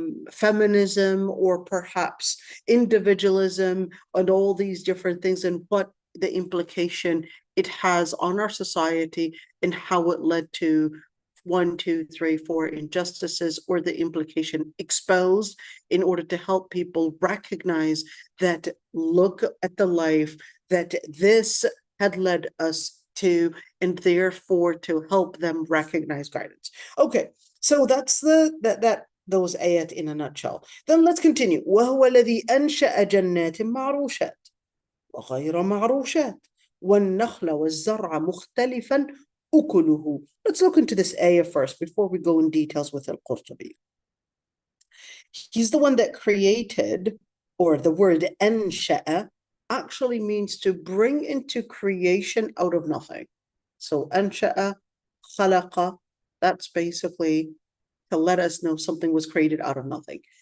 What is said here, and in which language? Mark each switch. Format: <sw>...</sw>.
<en>feminism, or perhaps individualism, and all these different things, and what the implication it has on our society, and how it led to 1, 2, 3, 4 injustices, or the implication exposed, in order to help people recognize that, look at the life that this had led us to, and therefore to help them recognize guidance. Okay, so that's those ayat in a nutshell. Then let's continue.</en> <ar>وهو الذي أنشأ جنات معروشات وغير معروشات والنخل والزرع مختلفا أكله.</ar> <en>Let's look into this ayah first before we go in details with al-Qurtubi. He's the one that created, or the word أنشأ actually means to bring into creation out of nothing. So أنشأ, خلق, that's basically to let us know something was created out of nothing.</en>